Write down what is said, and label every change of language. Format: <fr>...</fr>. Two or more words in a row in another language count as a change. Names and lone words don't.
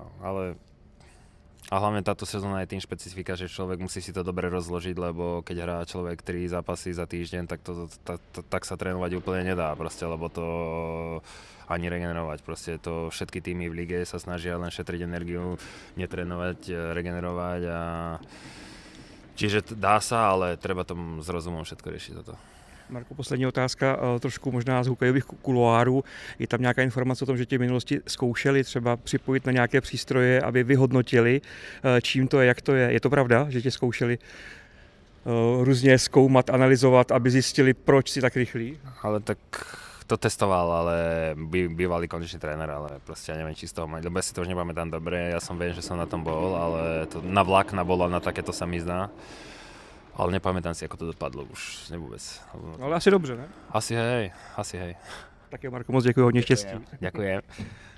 <sk>A hlavne táto sezóna je tým špecifika, že človek musí si to dobre rozložiť, lebo keď hrá človek 3 zápasy za týždeň, tak sa trénovať úplne nedá, proste, lebo to ani regenerovať. Proste to všetky týmy v lige sa snažia len šetriť energiu, netrénovať, regenerovať a čiže dá sa, ale treba tomu s rozumom všetko riešiť toto.</sk> <cs>Marko, poslední otázka, trošku možná z hokejových kuloárů. Je tam nějaká informace o tom, že tě v minulosti zkoušeli třeba připojit na nějaké přístroje, aby vyhodnotili, čím to je, jak to je? Je to pravda, že tě zkoušeli různě zkoumat, analyzovat, aby zjistili, proč si tak rychlý?</cs> <sk>Ale tak to testoval, ale bývalý kondičný tréner, ale proste ja neviem, či z toho lebo ja si to už nepamätám dobre, ja som viem, že som na tom bol, ale to na vlak, na bola, na takéto sa mi zdá. Ale nepamätám si, ako to dopadlo už vôbec.</sk> <cs>Ale asi dobře, ne?</cs> <sk>Asi hej.</sk> <cs>Tak jo, Marko, moc děkuji, hodně štěstí.</cs> <sk>Ďakujem.</sk>